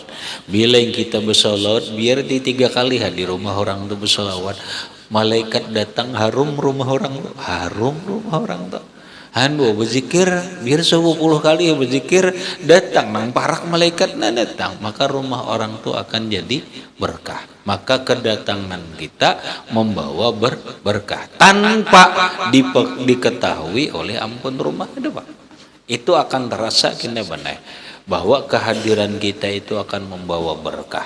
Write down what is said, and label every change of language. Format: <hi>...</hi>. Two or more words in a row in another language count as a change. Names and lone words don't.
<id>Bila yang kita bersalawat biar di 3 kali di rumah orang tuh bersalawat, malaikat datang harum rumah orang tuh, harum rumah orang tuh. Anu berzikir biar 10 kali berzikir datang nang parak malaikat datang, maka rumah orang tu akan jadi berkah. Maka kedatangan kita membawa berkah tanpa diketahui oleh ampun rumah itu Pak. Itu akan terasa kena benar bahwa kehadiran kita itu akan membawa berkah.</id>